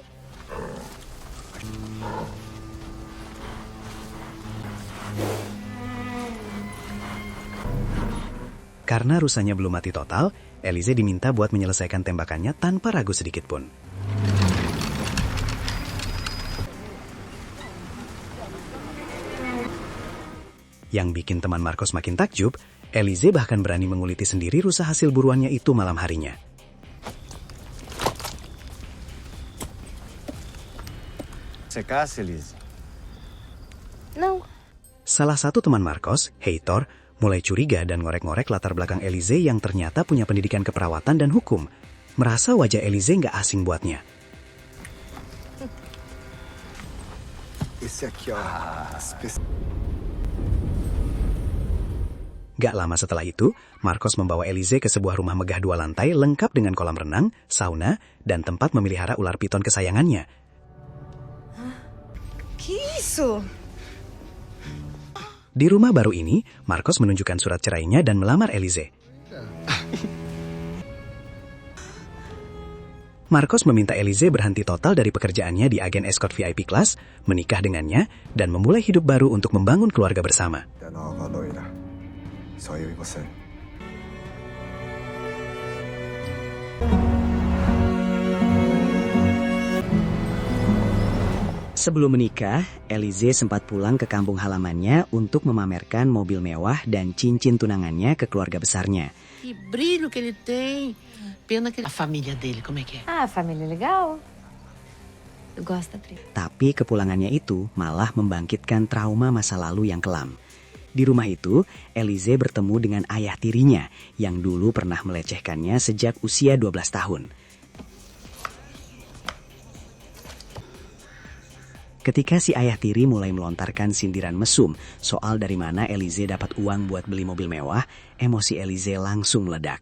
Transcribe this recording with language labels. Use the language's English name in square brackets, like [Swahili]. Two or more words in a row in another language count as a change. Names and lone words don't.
[Indonesian] Karena rusanya belum mati total, Elize diminta buat menyelesaikan tembakannya tanpa ragu sedikit pun. Yang bikin teman Marcos makin takjub, Elize bahkan berani menguliti sendiri rusa hasil buruannya itu malam harinya. [Portuguese] Você caça, Elise? Não. [Indonesian] Salah satu teman Marcos, Heitor, mulai curiga dan ngorek-ngorek latar belakang Elize yang ternyata punya pendidikan keperawatan dan hukum. Merasa wajah Elize nggak asing buatnya. [Portuguese] Esse aqui, ó. [Indonesian] Gak lama setelah itu, Marcos membawa Elize ke sebuah rumah megah 2 lantai lengkap dengan kolam renang, sauna, dan tempat memelihara ular piton kesayangannya. [Portuguese] Que isso? [Indonesian] Di rumah baru ini, Marcos menunjukkan surat cerainya dan melamar Elize. Marcos meminta Elize berhenti total dari pekerjaannya di agen escort VIP kelas, menikah dengannya, dan memulai hidup baru untuk membangun keluarga bersama. Sebelum menikah, Elize sempat pulang ke kampung halamannya untuk memamerkan mobil mewah dan cincin tunangannya ke keluarga besarnya. [Portuguese] Que brilho que ele tem. Pena que a família dele, como é que é? Ah, família legal. Eu gosto da Pri. [Indonesian] Tapi kepulangannya itu malah membangkitkan trauma masa lalu yang kelam. Di rumah itu, Elize bertemu dengan ayah tirinya yang dulu pernah melecehkannya sejak usia 12 tahun. Ketika si ayah tiri mulai melontarkan sindiran mesum soal dari mana Elize dapat uang buat beli mobil mewah, emosi Elize langsung meledak.